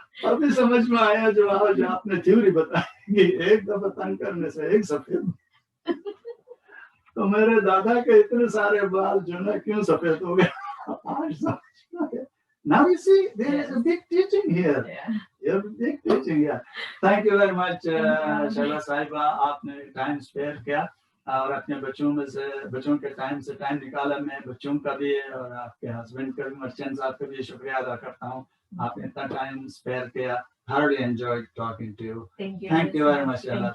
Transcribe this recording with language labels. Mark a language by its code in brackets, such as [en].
[hi] अभी समझ में आया जो आज आपने थ्योरी बताई कि एक दफा तंग करने से एक सफेद। तो मेरे दादा के इतने सारे बाल जो ना क्यों सफेद हो गए आज समझ में आया। [en] Now you see, there is a big teaching here. Yeah, big teaching. Yeah. Thank you very much, [hi] Shaila साहिबा, आपने टाइम स्पेयर किया और अपने बच्चों में से बच्चों के टाइम से टाइम निकाला। मैं बच्चों का भी और आपके हस्बैंड का भी, मर्चेंट साहब का भी शुक्रिया अदा करता हूँ, आपने इतना टाइम स्पेयर किया। [en] Thoroughly enjoyed talking to you. Thank you. Thank you very much, Shehla.